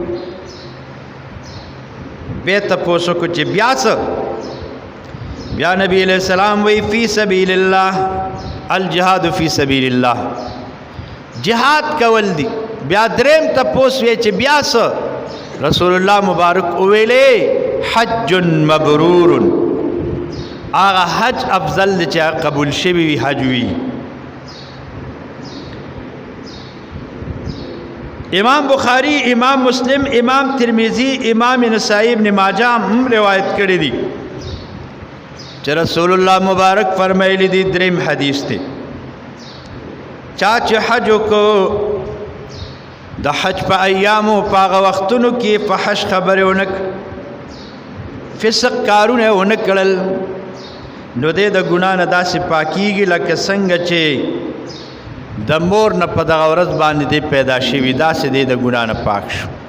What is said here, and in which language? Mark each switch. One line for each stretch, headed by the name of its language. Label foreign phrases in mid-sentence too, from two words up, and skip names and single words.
Pashto: به تپوسو کو چې بیا نبی
Arabic: علیہ السلام
Pashto: وی
Arabic: فی سبیل الله الجهاد فی سبیل الله
Pashto: جهاد کول دی بیا دریم تپوس وی چې بیا رسول الله مبارک او ویلې
Arabic: حج مبرور
Pashto: آغا حج افضل دی چا قبول شوی وی حج وی. امام بخاری، امام مسلم، امام ترمذی، امام نسائی، ابن ماجہ هم روایت کړی دي چې رسول الله مبارک فرمایلی دي. دریم حدیث ته چا چې حج وکړو د حج په ایامو په هغه وختونو کې په حج خبرې ونه فسق کارونه ونه کړل نو دې د ګناه نه داسې پاکیږي لکه څنګه چې د مور نه په دغه ورځ باندې دی پیدا شوي داسې دی د ګناه نه پاک شو.